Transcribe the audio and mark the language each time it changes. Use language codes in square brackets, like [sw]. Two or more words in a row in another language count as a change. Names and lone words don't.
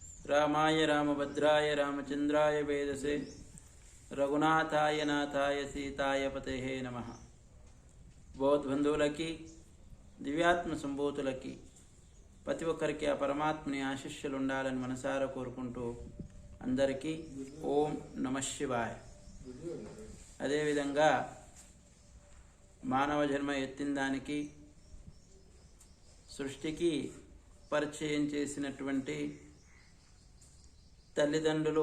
[sa] रामाय रामभद्राय रामचंद्राय वेदसे रघुनाथाय नाथाय सीताय पतेहे नमः। [te] బోధబంధువులకి దివ్యాత్మ సంబోధులకి ప్రతి ఒక్కరికి ఆ పరమాత్మని ఆశీస్సులు ఉండాలని మనసారా కోరుకుంటూ అందరికీ [sa] ओं नमः शिवाय. [te] అదేవిధంగా మానవ జన్మ ఎత్తిన దానికి సృష్టికి పరిచయం చేసినటువంటి తల్లిదండ్రులు,